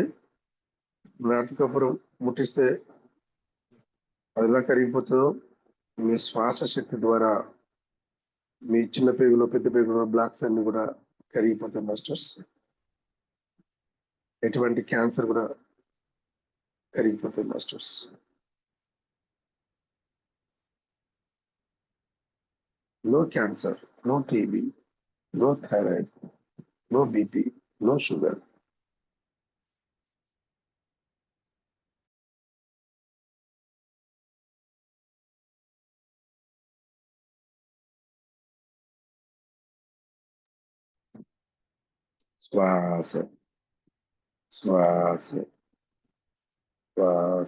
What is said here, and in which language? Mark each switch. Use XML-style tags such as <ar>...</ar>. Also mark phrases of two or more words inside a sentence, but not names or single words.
<te>ఆర్తకర్పూరం ముట్టిస్తే అది ఎలా కరిగిపోతుందో మీ శ్వాస శక్తి ద్వారా మీ చిన్న పేగులో పెద్ద పేగులో బ్లాక్స్ అన్ని కూడా కరిగిపోతాయి మాస్టర్స్. ఎటువంటి క్యాన్సర్ కూడా కరిగిపోతాయి మాస్టర్స్.</te> <en>No cancer, no TB, no thyroid, no BP, no sugar.</en> <te>శ్వాస, శ్వాస, శ్వాస.</te>